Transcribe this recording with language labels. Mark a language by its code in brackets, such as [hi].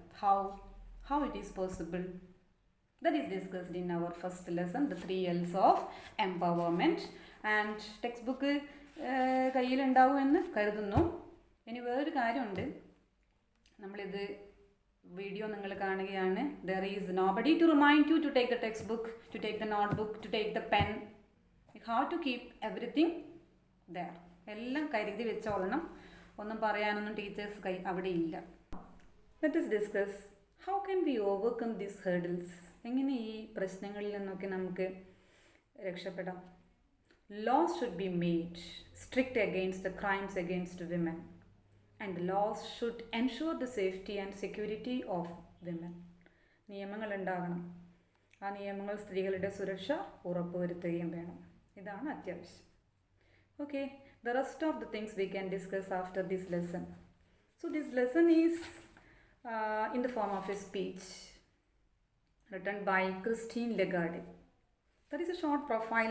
[en] How it is possible? That is discussed in our first lesson, the 3L's of empowerment. [ml] And text book കയ്യിലുണ്ടാവുമെന്ന് കരുതുന്നു. ഇനി വേറൊരു കാര്യമുണ്ട്. നമ്മളിത് video നിങ്ങൾ കാണുകയാണ്. [en] There is nobody to remind you to take the textbook, to take the notebook, to take the pen. How to keep everything there. [ml] എല്ലാം കരുതി വെച്ചോളണം. ഒന്നും പറയാനൊന്നും ടീച്ചേഴ്സ് അവിടെ ഇല്ല. [en] Let us discuss how can we overcome these hurdles. [ml] എങ്ങനെ ഈ പ്രശ്നങ്ങളിൽ നിന്നൊക്കെ നമുക്ക് രക്ഷപ്പെടാം? [en] Laws should be made strict against the crimes against women, and the laws should ensure the safety and security of women. [ml] നിയമങ്ങൾ ഉണ്ടാകണം. ആ നിയമങ്ങൾ സ്ത്രീകളുടെ സുരക്ഷ ഉറപ്പുവരുത്തുകയും വേണം. ഇതാണ് അത്യാവശ്യം. [en] Okay, the rest of the things we can discuss after this lesson. So this lesson is in the form of a speech written by Christine Lagarde. That is a short profile.